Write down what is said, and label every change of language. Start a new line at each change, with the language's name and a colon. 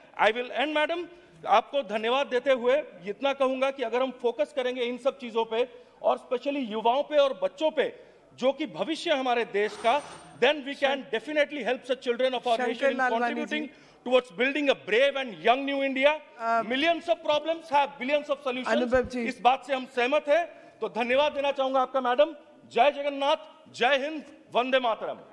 English: I will and
Hindi: madam, आपको धन्यवाद देते हुए इतना कहूंगा कि अगर हम फोकस करेंगे इन सब चीजों पे, और स्पेशली युवाओं पे और बच्चों पे, जो कि भविष्य है हमारे देश का,
English: then we can definitely help the children of our nation in contributing towards building a brave and young new India. Millions of problems have billions of solutions.
Hindi: इस बात से हम सहमत हैं। तो धन्यवाद देना चाहूंगा आपका मैडम। जय जगन्नाथ, जय हिंद, वंदे मातरम।